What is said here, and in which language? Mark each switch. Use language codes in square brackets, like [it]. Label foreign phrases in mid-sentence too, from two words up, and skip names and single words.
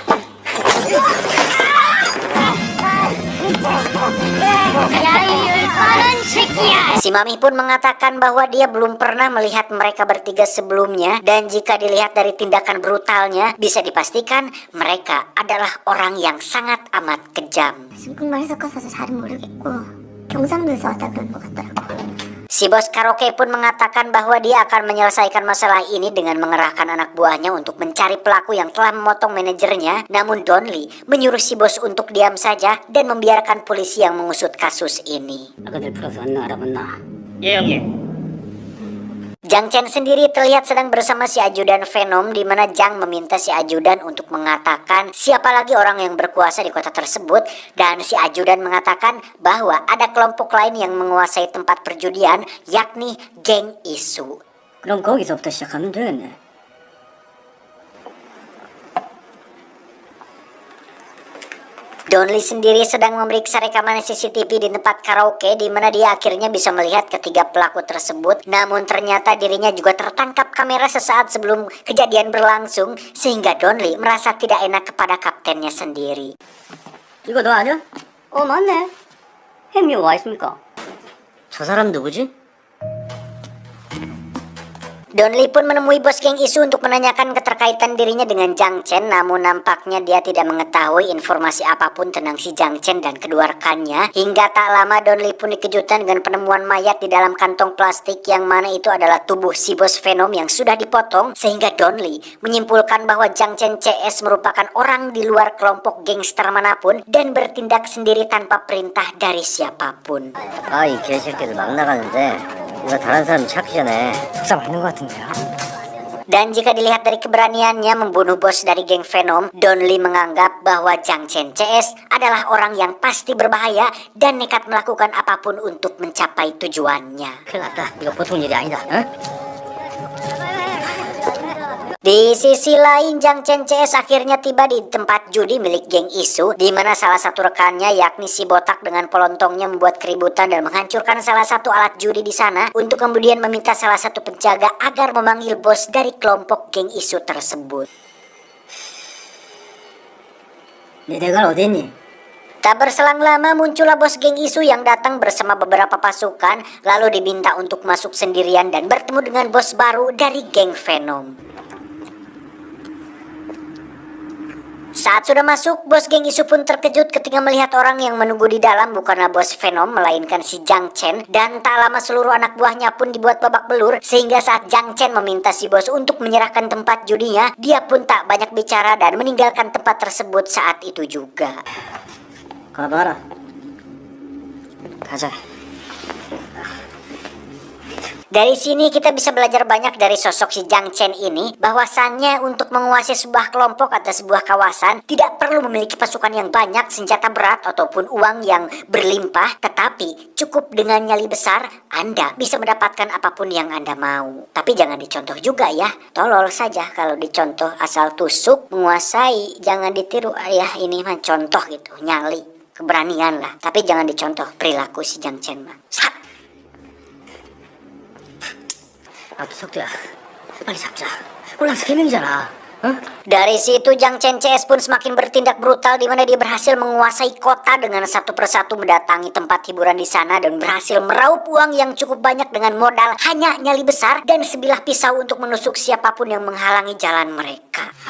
[id] Si mami pun mengatakan bahwa dia belum pernah melihat mereka bertiga sebelumnya, dan jika dilihat dari tindakan brutalnya, bisa dipastikan mereka adalah orang yang sangat amat kejam. [ko] 중국말 섞어서 잘은 모르겠고 경상도에서 왔다 그런 것 같더라고. [id] Si Si bos karaoke pun mengatakan bahwa dia akan menyelesaikan masalah ini dengan mengerahkan anak buahnya untuk mencari pelaku yang telah memotong manajernya. Namun Don Lee menyuruh si bos untuk diam saja dan membiarkan polisi yang mengusut kasus ini. [ko] 아까들 풀어서 안 알아봤나? 예, 형님. [id] Jang Chen sendiri terlihat sedang bersama si ajudan Venom, di mana Jang meminta si ajudan untuk mengatakan siapa lagi orang yang berkuasa di kota tersebut, dan si ajudan mengatakan bahwa ada kelompok lain yang menguasai tempat perjudian, yakni geng Isu. [ko] 그럼 거기서부터 시작하면 되겠네. [id] Don Lee sendiri sedang memeriksa rekaman CCTV di tempat karaoke, di mana dia akhirnya bisa melihat ketiga pelaku tersebut. Namun ternyata dirinya juga tertangkap kamera sesaat sebelum kejadian berlangsung, sehingga Don Lee merasa tidak enak kepada kaptennya sendiri. [ko] 이거 너 아냐? 맞네. 햄이 와 있습니까? 저 사람 누구지? [id] Don Lee pun menemui bos geng Isu untuk menanyakan keterkaitan dirinya dengan Jang Chen, namun nampaknya dia tidak mengetahui informasi apapun tentang si Jang Chen dan kedua rekannya. Hingga tak lama Don Lee pun dikejutkan dengan penemuan mayat di dalam kantong plastik, yang mana itu adalah tubuh si bos Venom yang sudah dipotong, sehingga Don Lee menyimpulkan bahwa Jang Chen CS merupakan orang di luar kelompok gangster manapun dan bertindak sendiri tanpa perintah dari siapapun. [ko] 이 개새끼들 막 나가는데 이거 다른 사람 찾기 전에 속사 맞는 것 같은데요? [id] Dan jika dilihat dari keberaniannya membunuh bos dari geng Venom, Don Lee menganggap bahwa Jang Chen CS adalah orang yang pasti berbahaya dan nekat melakukan apapun untuk mencapai tujuannya. [ko] 큰일 났다. 이거 보통 일이 아니다. 응? [id] Di sisi lain, Jang Chen CS akhirnya tiba di tempat judi milik geng Isu, di mana salah satu rekannya yakni si botak dengan polontongnya membuat keributan dan menghancurkan salah satu alat judi di sana, untuk kemudian meminta salah satu penjaga agar memanggil bos dari kelompok geng Isu tersebut. [ko] 네 대가는 어디 있니? [id] Tak berselang lama muncullah bos geng Isu yang datang bersama beberapa pasukan, lalu diminta untuk masuk sendirian dan bertemu dengan bos baru dari geng Venom. Saat sudah masuk, bos geng Isu pun terkejut ketika melihat orang yang menunggu di dalam bukanlah bos Venom, melainkan si Jang Chen. Dan tak lama seluruh anak buahnya pun dibuat babak belur, sehingga saat Jang Chen meminta si bos untuk menyerahkan tempat judinya, dia pun tak banyak bicara dan meninggalkan tempat tersebut saat itu juga. [ko] 가봐라. 가자. [id] Dari sini kita bisa belajar banyak dari sosok si Jang Chen ini, bahwasannya untuk menguasai sebuah kelompok atau sebuah kawasan tidak perlu memiliki pasukan yang banyak, senjata berat ataupun uang yang berlimpah, tetapi cukup dengan nyali besar Anda bisa mendapatkan apapun yang Anda mau. Tapi jangan dicontoh juga ya, tolol saja kalau dicontoh asal tusuk menguasai, jangan ditiru ya, ini mah contoh gitu, nyali, keberanian lah, tapi jangan dicontoh perilaku si Jang Chen mah. [ko] 석두야, 빨리 잡자. 꼴랑 3명이잖아. 어? [id] Dari situ Jang Chen CS pun semakin bertindak brutal, di mana dia berhasil menguasai kota dengan satu persatu mendatangi tempat hiburan di sana dan berhasil meraup uang yang cukup banyak dengan modal hanya nyali besar dan sebilah pisau untuk menusuk siapapun yang menghalangi jalan mereka.